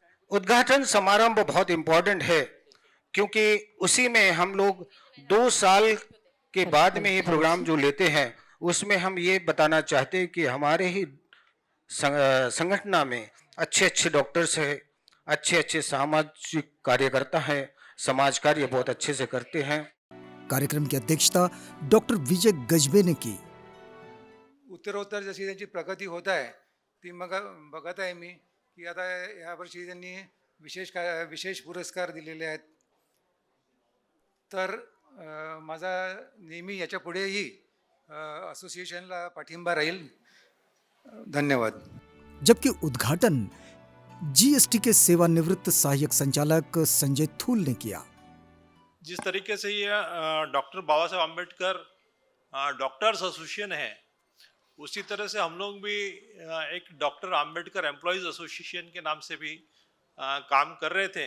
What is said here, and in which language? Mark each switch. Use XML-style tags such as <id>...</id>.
<hi>उद्घाटन समारंभ बहुत इंपॉर्टेंट है क्योंकि उसी में हम लोग 2 साल के बाद में ये प्रोग्राम जो लेते हैं उसमें हम ये बताना चाहते हैं कि हमारे ही संगठन में अच्छे अच्छे डॉक्टर्स हैं, अच्छे अच्छे सामाजिक कार्यकर्ता हैं, समाज कार्य बहुत अच्छे से करते हैं। कार्यक्रम की अध्यक्षता डॉक्टर विजय गजबे ने की।</hi> <mr>उत्तरोत्तर जशी त्यांची प्रगती होत आहे ती मग बघत आहे मी की आता यावर्षी त्यांनी विशेष पुरस्कार दिलेले आहेत. तर माझा नेहमी याच्या पुढेही असोसिएशनला पाठिंबा राहील. धन्यवाद.</mr> <hi>जबकि उद्घाटन जीएसटी के सेवानिवृत्त सहायक संचालक संजय थूल ने किया। जिस तरीके से ये डॉक्टर बाबा साहब अम्बेडकर डॉक्टर्स एसोसिएशन है, उसी तरह से हम लोग भी एक डॉक्टर अम्बेडकर एम्प्लॉयज़ एसोसिएशन के नाम से भी काम कर रहे थे.</hi>